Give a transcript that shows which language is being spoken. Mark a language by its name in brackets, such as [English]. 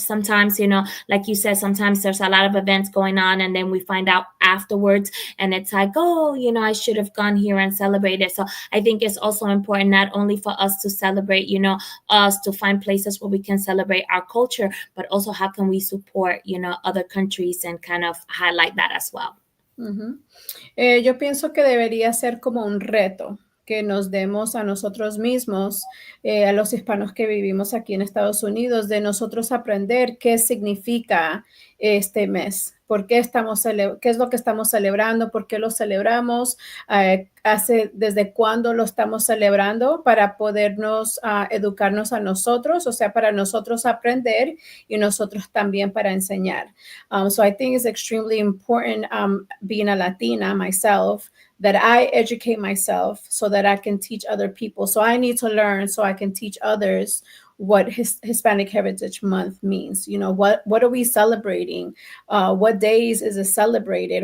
[English] Sometimes, like you said, sometimes there's a lot of events going on and then we find out afterwards and it's like, oh, I should have gone here and celebrated. So I think it's also important not only for us to celebrate, us to find places where we can celebrate our culture, but also how can we support, other countries and kind of highlight that as well. Uh-huh. [Spanish] Yo pienso que debería ser como un reto que nos demos a nosotros mismos, a los hispanos que vivimos aquí en Estados Unidos, de nosotros aprender qué significa este mes, qué es lo que estamos celebrando, por qué lo celebramos, desde cuándo lo estamos celebrando para podernos educarnos a nosotros, o sea, para nosotros aprender y nosotros también para enseñar. [English] So I think it's extremely important, being a Latina myself, that I educate myself so that I can teach other people. So I need to learn so I can teach others what Hispanic Heritage Month means. What are we celebrating? What days is it celebrated?